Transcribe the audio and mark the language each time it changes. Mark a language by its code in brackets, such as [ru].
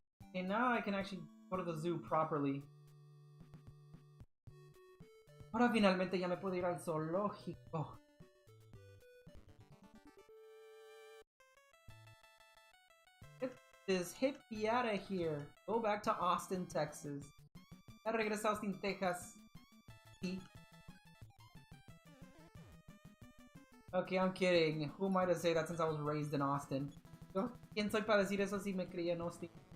[en] Okay, now I can actually go to the zoo properly. [es] Ahora finalmente ya me puedo ir al zoológico. [en] Get this hippie out of here. Go back to Austin, Texas. [es] Ya regresa a Austin, Texas. Sí. [en] Okay, I'm kidding. Who am I to say that since I was raised in Austin? [es] Yo, ¿quién soy para decir eso si me crié en Austin?